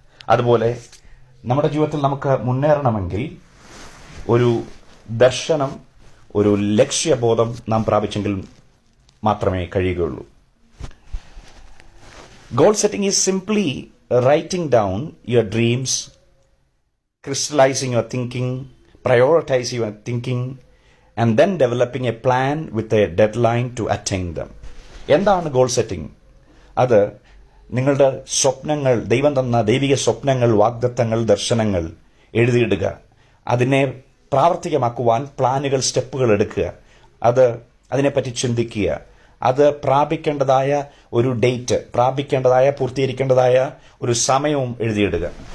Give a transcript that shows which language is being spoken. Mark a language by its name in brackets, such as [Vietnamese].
[Malayalam] അതുപോലെ നമ്മുടെ ജീവിതത്തിൽ നമുക്ക് മുന്നേറണമെങ്കിൽ ഒരു ദർശനം, ഒരു ലക്ഷ്യബോധം നാം പ്രാപിച്ചെങ്കിൽ മാത്രമേ കഴിയുകയുള്ളൂ. [English] Goal setting is simply writing down your dreams, crystallizing your thinking, prioritizing your thinking, and then developing a plan with a deadline to attain them. [Malayalam] എന്താണ് ഗോൾ സെറ്റിംഗ്? അത് നിങ്ങളുടെ സ്വപ്നങ്ങൾ, ദൈവം തന്ന ദൈവിക സ്വപ്നങ്ങൾ, വാഗ്ദത്തങ്ങൾ, ദർശനങ്ങൾ എഴുതിയിടുക. അതിനെ പ്രാവർത്തികമാക്കുവാൻ പ്ലാനുകൾ, സ്റ്റെപ്പുകൾ എടുക്കുക. അതിനെപ്പറ്റി ചിന്തിക്കുക. അത് പ്രാപിക്കേണ്ടതായ ഒരു ഡേറ്റ്, പൂർത്തീകരിക്കേണ്ടതായ ഒരു സമയവും എഴുതിയിടുക.